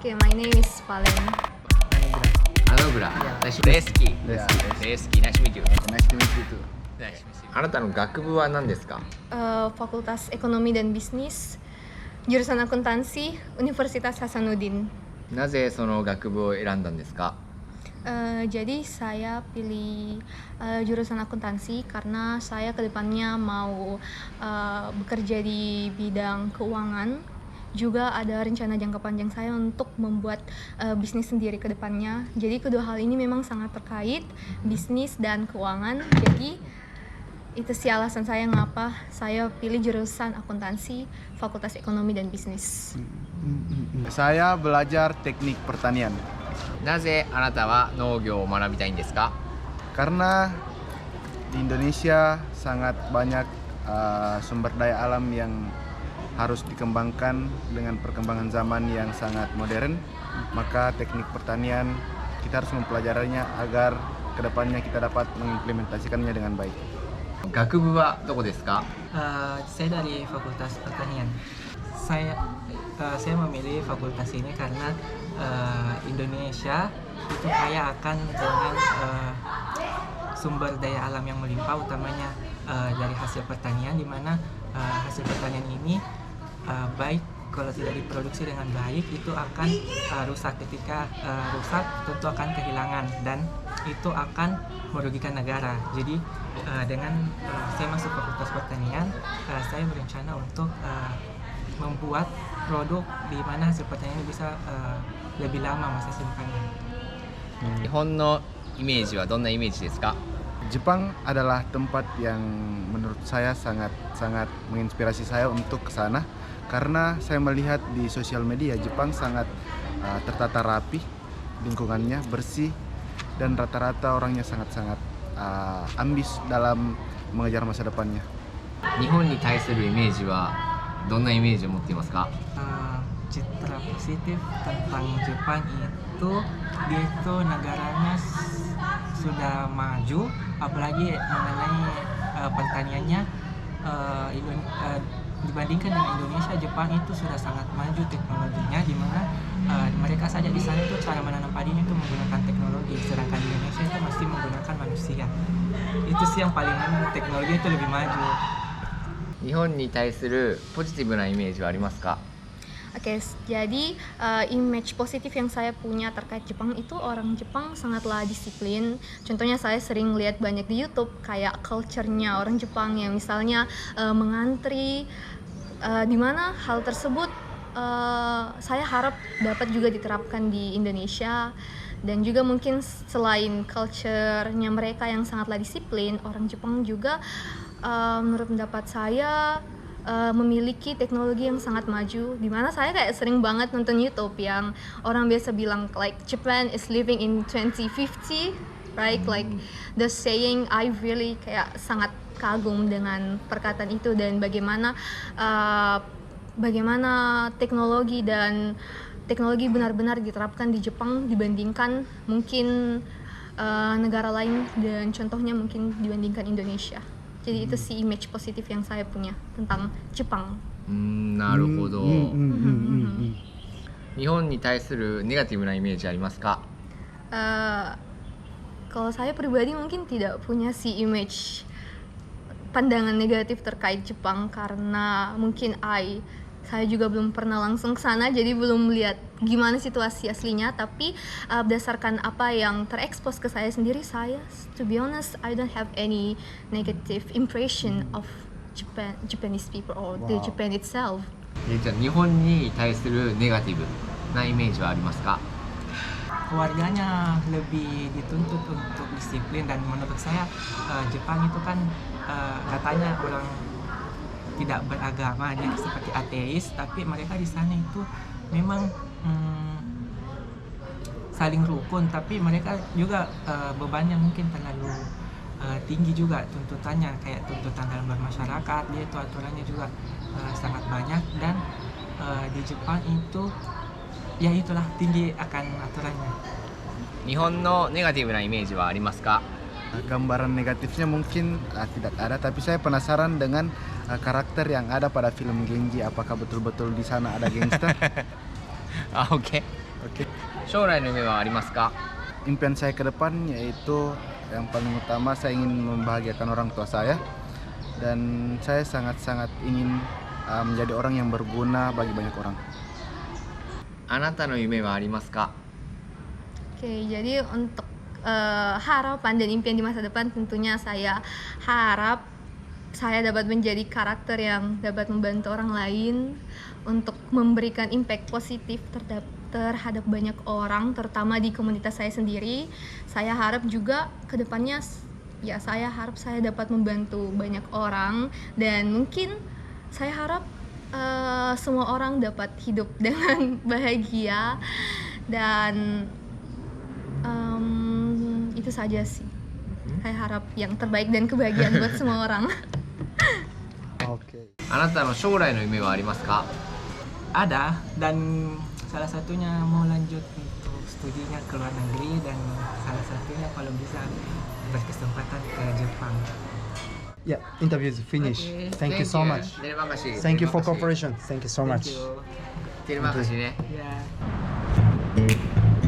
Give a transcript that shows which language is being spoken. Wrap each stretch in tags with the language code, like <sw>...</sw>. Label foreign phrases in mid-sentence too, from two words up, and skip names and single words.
<en>Okay, my name is Valen. Anugerah. Reski. Reski. Nice to meet you. Nice to meet you too.</en> <ja>あなたの学部は何ですか？</ja> <id>Fakultas Ekonomi dan Bisnis, jurusan akuntansi, Universitas Hasanuddin.</id> <ja>なぜその学部を選んだんですか？</ja> <id>Jadi saya pilih jurusan akuntansi karena saya kedepannya mau bekerja di bidang keuangan. Juga ada rencana jangka panjang saya untuk membuat bisnis sendiri ke depannya. Jadi kedua hal ini memang sangat terkait, bisnis dan keuangan. Jadi itu sih alasan saya ngapa saya pilih jurusan akuntansi, Fakultas Ekonomi dan Bisnis. Saya belajar teknik pertanian</id> <ja>なぜあなたは農業を学びたいんですか？</ja> <id>karena di Indonesia sangat banyak sumber daya alam yang harus dikembangkan dengan perkembangan zaman yang sangat modern. Maka teknik pertanian kita harus mempelajarinya agar kedepannya kita dapat mengimplementasikannya dengan baik.</id> <ja>学部はどこですか？</ja> <id>Saya dari Fakultas Pertanian. Saya memilih fakultas ini karena Indonesia itu kaya akan dengan sumber daya alam yang melimpah, utamanya dari hasil pertanian, di mana hasil pertanian ini baik kalau tidak diproduksi dengan baik itu akan rusak. Ketika rusak tentu akan kehilangan dan itu akan merugikan negara. Jadi dengan saya masuk Fakultas Pertanian, saya berencana untuk membuat produk di mana hasil pertanian bisa lebih lama masa simpannya.</id> <ja>日本のイメージはどんなイメージですか？</ja> <id>Jepang adalah tempat yang menurut saya sangat menginspirasi saya untuk ke sana karena saya melihat di sosial media Jepang sangat tertata rapi, lingkungannya bersih dan rata-rata orangnya sangat ambis dalam mengejar masa depannya.</id> <ja>日本に対するイメージはどんなイメージを持っていますか？</ja> <id>Citra positif tentang Jepang itu dia itu negaranya sudah maju, apalagi mengenai pertaniannya dibandingkan dengan Indonesia. Jepang itu sudah sangat maju teknologinya, di mana mereka saja di sana itu cara menanam padinya itu menggunakan teknologi, sedangkan di Indonesia itu masih menggunakan manusia. Itu sih yang paling teknologi itu lebih maju.</id> <ja>日本に対するポジティブなイメージはありますか？</ja> <id>Oke, jadi image positif yang saya punya terkait Jepang itu orang Jepang sangatlah disiplin. Contohnya saya sering lihat banyak di YouTube kayak culture-nya orang Jepang yang misalnya mengantri, di mana hal tersebut saya harap dapat juga diterapkan di Indonesia. Dan juga mungkin selain culture-nya mereka yang sangatlah disiplin, orang Jepang juga menurut pendapat saya memiliki teknologi yang sangat maju, di mana saya kayak sering banget nonton YouTube yang orang biasa bilang</id> <en>like Japan is living in 2050, right? Like the saying, I really</en> <id>kayak sangat kagum dengan perkataan itu dan bagaimana teknologi benar-benar diterapkan di Jepang dibandingkan mungkin negara lain, dan contohnya mungkin dibandingkan Indonesia. Jadi itu sih image positif yang saya punya tentang Jepang.</id> <ja>なるほど。日本に対するネガティブなイメージありますか？</ja> <id>Kalau saya pribadi mungkin tidak punya si image pandangan negatif terkait Jepang karena mungkin saya juga belum pernah langsung ke sana, jadi belum melihat gimana situasi aslinya. Tapi berdasarkan apa yang terekspos ke saya sendiri,</id> <en>to be honest, I don't have any negative impression of Japanese people or the Japan itself.</en> <ja>じゃあ日本に対するネガティブなイメージはありますか？</ja> <id>Keluarganya lebih dituntut untuk disiplin, dan menurut saya Jepang itu kan katanya orang tidak beragama, jadi seperti ateis, tapi mereka di sana itu memang saling rukun, tapi mereka juga bebannya mungkin terlalu tinggi juga tuntutannya, kayak tuntutan dalam bermasyarakat, dia itu aturannya juga sangat banyak, dan di Jepang itu ya itulah tinggi akan aturannya.</id> <ja>日本のネガティブなイメージはありますか？</ja> <id>Gambaran negatifnya mungkin tidak ada, tapi saya penasaran dengan karakter yang ada pada film Genji. Apakah betul-betul di sana ada gangster? Oke. Oke.</id> <ja>将来の夢はありますか？</ja> <id>Impian saya ke depan yaitu yang paling utama saya ingin membahagiakan orang tua saya dan saya sangat-sangat ingin menjadi orang yang berguna bagi banyak orang.</id> <ja>あなたの夢はありますか？</ja> <id>Oke, jadi untuk harapan dan impian di masa depan tentunya saya harap saya dapat menjadi karakter yang dapat membantu orang lain untuk memberikan impact positif terhadap banyak orang, terutama di komunitas saya sendiri. Saya harap juga kedepannya ya saya harap saya dapat membantu banyak orang dan mungkin saya harap semua orang dapat hidup dengan bahagia dan itu saja sih. Saya harap yang terbaik dan kebahagiaan buat semua orang. Oke.</id> <ja>あなたの将来の夢はありますか？</ja> <id>Ada, dan salah satunya mau lanjut untuk studinya ke luar negeri, dan salah satunya kalau bisa berkesempatan ke Jepang.</id> <en>Yeah, interview is finished. Okay. Thank you so much.</en> <id>Terima kasih.</id> <en>Thank you for</en> <id>Terima kasih.</id> <en>cooperation. Thank you so much. Thank you.</en> <id>Terima kasih ne.</id> <en>Yeah.</en>